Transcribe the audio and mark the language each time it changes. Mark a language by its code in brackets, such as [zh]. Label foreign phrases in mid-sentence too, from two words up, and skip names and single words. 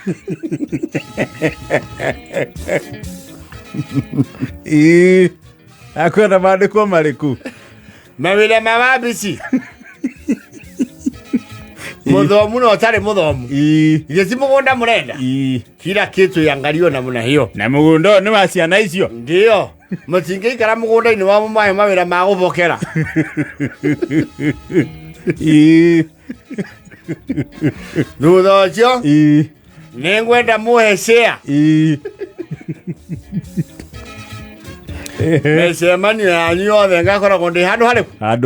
[ki] akwenda mandĩkwo marĩkũ mawĩra ma wabici mũthomu na ũtarĩ mũthomu gĩci mũgũnda mũrenda [sw] kila kitu yangalio namna hiyo [ki] na mũgũnda nĩ wa ciana icio ndio mũtingĩikara mũgũnda-inĩ wa mũmahe mawĩra ma gũbokera. Thutha ũcio nĩngwenda mũhe share mĩcemanio yanyu yothe ngakoragwo ndĩ handũ